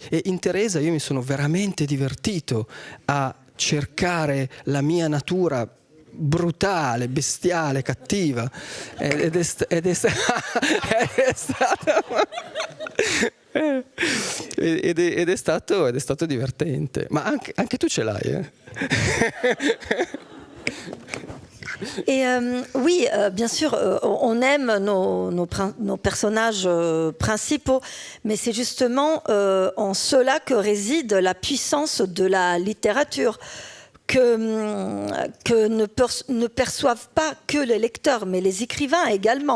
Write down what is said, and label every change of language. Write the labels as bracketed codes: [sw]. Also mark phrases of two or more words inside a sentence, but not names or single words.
[it] E in Teresa io mi sono veramente divertito a cercare la mia natura brutale, bestiale, cattiva, ed è stato divertente. Ma anche tu ce l'hai, eh? [fr] Et oui, bien sûr, on aime nos personnages principaux, mais c'est justement en cela que réside la puissance de la littérature, que ne perçoivent pas que les lecteurs, mais les écrivains également.